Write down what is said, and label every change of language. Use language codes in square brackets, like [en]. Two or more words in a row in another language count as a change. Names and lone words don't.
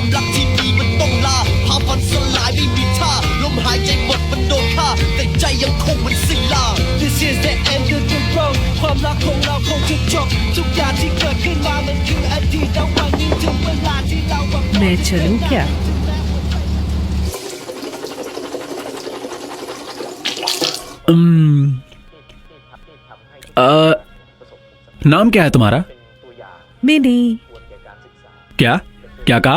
[th] รักที่มีมันต้องลาพาพันสลายไม่มีท่าลมหายใจหมดมันโดนฆ่าแต่ใจยังคงมันศิลา [en] This is the end of the road [th] ความรักของเราคงจะจบทุกอย่างที่เกิดขึ้นมามันคืออดีตแล้ววันนี้ถึงเวลาที่เรา [hi] मैं चलूं क्या नाम क्या है तुम्हारा? मिनी। क्या क्या कहा?